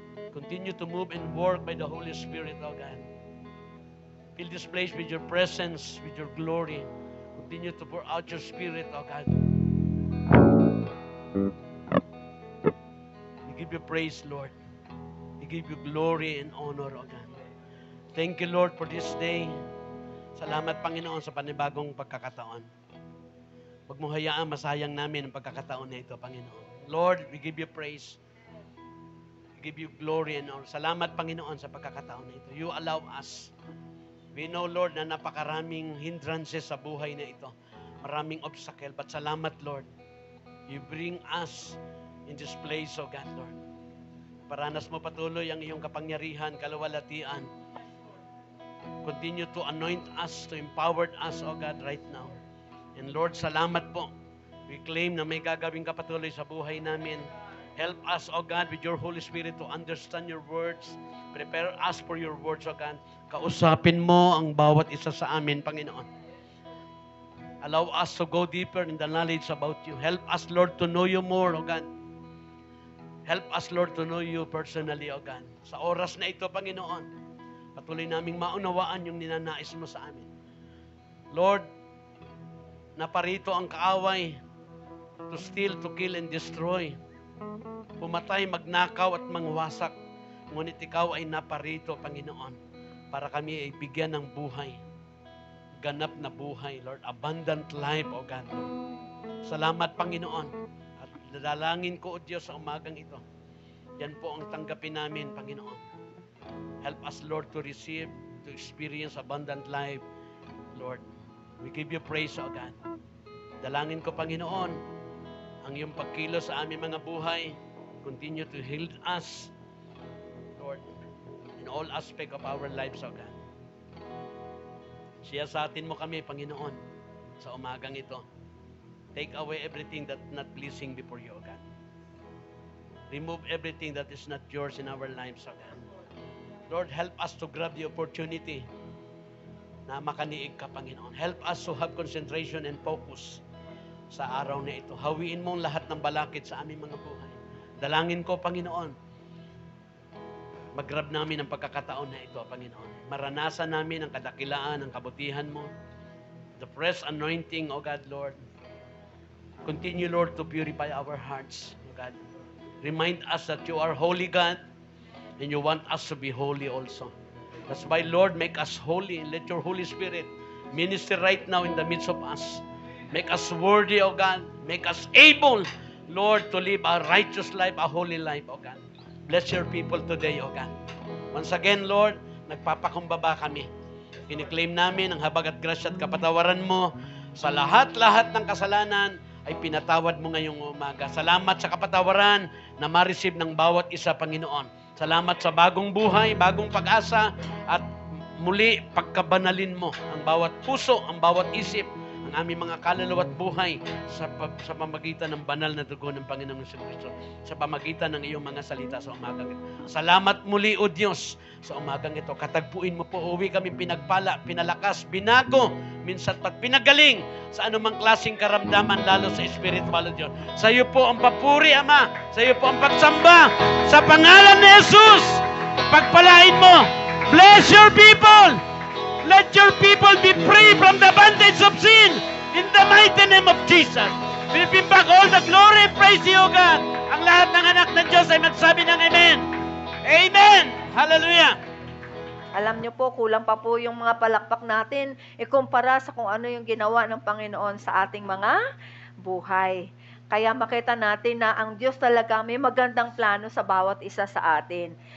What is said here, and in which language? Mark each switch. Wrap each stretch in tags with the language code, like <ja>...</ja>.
<en>Continue to move and work by the Holy Spirit, O God. Fill this place with your presence, with your glory. Continue to pour out your Spirit, O God. We give you praise, Lord. We give you glory and honor, O God. Thank you, Lord, for this day.</en> <tl>Salamat, Panginoon, sa panibagong pagkakataon. Huwag mo hayaan masayang namin ang pagkakataon na ito, Panginoon.</tl> <en>Lord, we give you praise. We give you glory and honor.</en> <tl>Salamat, Panginoon, sa pagkakataon na ito.</tl> <en>You allow us. We know, Lord,</en> <tl>na napakaraming</tl> <en>hindrances</en> <tl>sa buhay na ito. Maraming</tl> <en>obstacle. But</en> <tl>salamat,</tl> <en>Lord. You bring us in this place, O God, Lord.</en> <tl>Paranas mo patuloy ang iyong kapangyarihan, kaluwalhatian.</tl> <en>Continue to anoint us, to empower us, O God, right now.</en> <tl>And Lord, salamat po.</tl> <en>We claim</en> <tl>na may gagawin ka patuloy sa buhay namin.</tl> <en>Help us, O God, with your Holy Spirit to understand your words. Prepare us for your words, O God.</en> <tl>Kausapin mo ang bawat isa sa amin, Panginoon.</tl> <en>Allow us to go deeper in the knowledge about you. Help us, Lord, to know you more, O God. Help us, Lord, to know you personally, O God.</en> <tl>Sa oras na ito, Panginoon, patuloy naming maunawaan yung ninanais mo sa amin.</tl> <en>Lord,</en> <tl>naparito ang kaaway</tl> <en>to steal, to kill, and destroy.</en> <tl>Pumatay, magnakaw at mangwasak. Ngunit ikaw ay naparito, Panginoon, para kami ay bigyan ng buhay. Ganap na buhay,</tl> <en>Lord. Abundant life, O God, Lord.</en> <tl>Salamat, Panginoon. At dadalangin ko, O Diyos, sa umagang ito. Yan po ang tanggapin namin, Panginoon.</tl> <en>Help us, Lord, to receive, to experience abundant life, Lord. We give you praise, O God.</en> <tl>Dalangin ko, Panginoon, ang iyong pagkilos sa aming mga buhay.</tl> <en>Continue to heal us, Lord, in all aspect of our lives, O God.</en> <tl>Siyasatin mo kami, Panginoon, sa umagang ito.</tl> <en>Take away everything that's not pleasing before you, O God. Remove everything that is not yours in our lives, O God. Lord, help us to grab the opportunity</en> <tl>na makaniig ka, Panginoon.</tl> <en>Help us to have concentration and focus</en> <tl>sa araw na ito. Hawiin mo ang lahat ng balakid sa aming mga buhay. Dalangin ko, Panginoon, mag-grab namin ang pagkakataon na ito, Panginoon. Maranasan namin ang kadakilaan, ang kabutihan mo.</tl> <en>The fresh anointing, O God, Lord. Continue, Lord, to purify our hearts, O God. Remind us that you are holy, God, and you want us to be holy also. That's why, Lord, make us holy and let your Holy Spirit minister right now in the midst of us. Make us worthy, O God. Make us able, Lord, to live a righteous life, a holy life, O God. Bless your people today, O God. Once again, Lord,</en> <tl>nagpapakumbaba kami. Kiniklaim namin ang habag at grasya at kapatawaran mo sa lahat-lahat ng kasalanan ay pinatawad mo ngayong umaga. Salamat sa kapatawaran na ma-receive ng bawat isa, Panginoon. Salamat sa bagong buhay, bagong pag-asa, at muli pagkabanalin mo ang bawat puso, ang bawat isip, ang ang aming mga kaluluwa at buhay sa pamagitan ng banal na dugo ng Panginoong Jesucristo, sa pamagitan ng iyong mga salita sa umagang ito. Salamat muli, O Diyos, sa umagang ito. Katagpuin mo po, uwi kami pinagpala, pinalakas, binago, minsan pat pinagaling sa anumang klaseng karamdaman, lalo sa spiritual, O Diyos. Sa iyo po ang papuri, Ama. Sa iyo po ang pagsamba. Sa pangalan ni Jesus, pagpalain mo.</tl> <en>Bless your people. Let your people be free from the bondage of sin. In the mighty name of Jesus. We give back all the glory and praise to you, God.</en> <tl>Ang lahat ng anak ng Diyos ay magsabi ng Amen. Amen. Hallelujah. Alam niyo po, kulang pa po yung mga palakpak natin ikumpara sa kung ano yung ginawa ng Panginoon sa ating mga buhay. Kaya makita natin na ang Diyos talaga may magandang plano sa bawat isa sa atin.</tl>